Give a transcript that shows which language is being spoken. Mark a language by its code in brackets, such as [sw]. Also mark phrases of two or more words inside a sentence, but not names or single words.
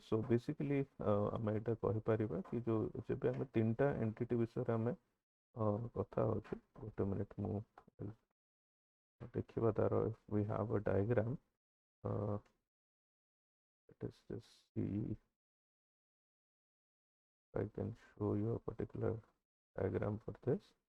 [en] So basically [or] ଆମେ ଏଇଟା କହିପାରିବା କି ଯୋଉ ଯେବେ ଆମେ ତିନିଟା ଏଣ୍ଟିଟି ବିଷୟରେ ଆମେ କଥା ହଉଛୁ ଗୋଟେ ମିନିଟ୍ ମୁଁ ଦେଖିବା ତାର [en] we have a diagram let us just see I can show you a particular diagram for this.